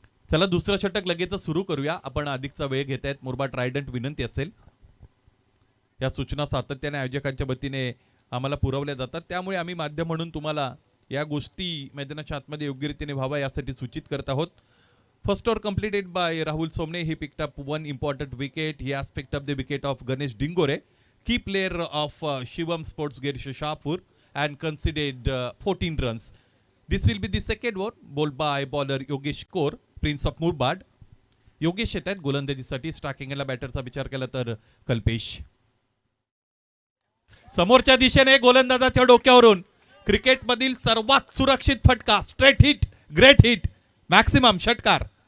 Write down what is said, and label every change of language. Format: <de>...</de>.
<mr>चला दुसरं षटक लगेच सुरू करूया. आपण अधिकचा वेळ घेत आहेत. मुरबाड ट्रायडंट विनंती असेल. या सूचना सातत्याने आयोजकांच्या वतीने आम्हाला पुरवल्या जातात. त्यामुळे आम्ही माध्यम म्हणून तुम्हाला या गोष्टी मैदानाच्या आतमध्ये योग्य रीतीने व्हावा यासाठी सूचित करत आहोत.</mr> <en>First over completed by Rahul Somne. He picked up one important wicket. He has picked up the wicket of Ganesh Dingore, key player of Shivam Sports Gear Shahpur, and conceded 14 runs. This will be the second over bowled by bowler Yogesh Kaur, Prince of Murbad.</en> <mr>Yogesh येत आहेत गोलंदाजीसाठी. स्ट्रायकिंगला बॅटरचा विचार केला तर कल्पेश. समोरच्या दिशेने गोलंदाजाच्या डोक्यावरून क्रिकेटमधील सर्वात सुरक्षित फटका. Straight hit, great hit, maximum षटकार.</mr>